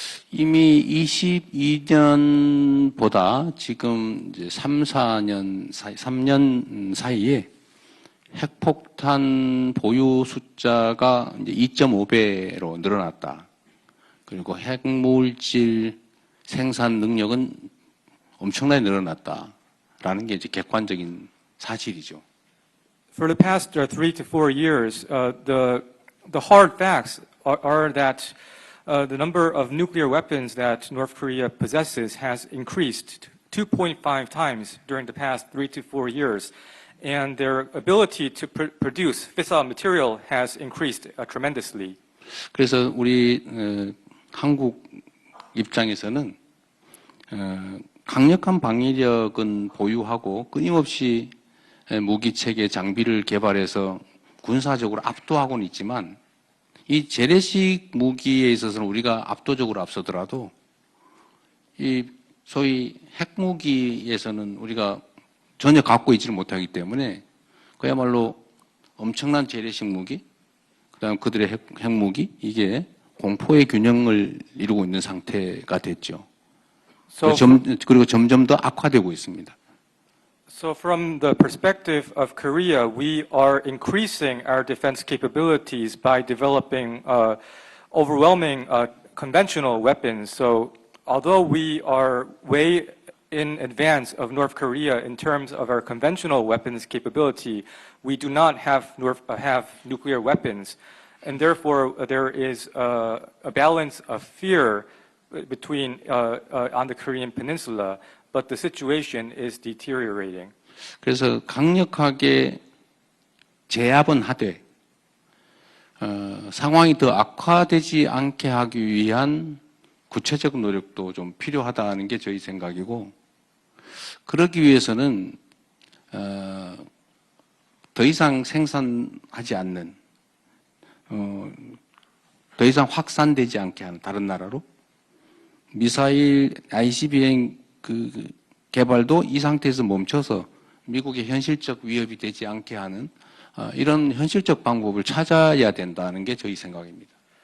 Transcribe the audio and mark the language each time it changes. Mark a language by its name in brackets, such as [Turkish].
[Korean] 이미 22년보다 지금 이제 3년 사이에 핵폭탄 보유 숫자가 이제 2.5배로 늘어났다. 그리고 핵물질 생산 능력은 엄청나게 늘어났다라는 게 이제 객관적인 사실이죠. [English] For the past 3 to 4 years, the hard facts are that the number of nuclear weapons that North Korea possesses has increased 2.5 times during the past 3 to 4 years, and their ability to produce fissile material has increased tremendously. [Korean] 그래서 우리 한국 입장에서는 강력한 방위력은 보유하고 끊임없이 무기체계 장비를 개발해서 군사적으로 압도하고는 있지만 이 재래식 무기에 있어서는 우리가 압도적으로 앞서더라도 이 소위 핵무기에서는 우리가 전혀 갖고 있지를 못하기 때문에 그야말로 엄청난 재래식 무기, 그다음 그들의 핵무기, 이게 공포의 균형을 이루고 있는 상태가 됐죠. 그리고 점점 더 악화되고 있습니다. [English] So from the perspective of Korea, we are increasing our defense capabilities by developing overwhelming conventional weapons. So although we are way in advance of North Korea in terms of our conventional weapons capability, we do not have nuclear weapons. And therefore, there is a balance of fear between on the Korean Peninsula. But the situation is deteriorating. [Korean] 그래서 강력하게 제압은 하되 상황이 더 악화되지 않게 하기 위한 구체적 노력도 좀 필요하다는 게 저희 생각이고, 그러기 위해서는 더 이상 생산하지 않는, 더 이상 확산되지 않게 하는 다른 나라로 미사일 ICBM 그 개발도 이 상태에서 멈춰서 미국의 현실적 위협이 되지 않게 하는 이런 현실적 방법을 찾아야 된다는 게 저희 생각입니다.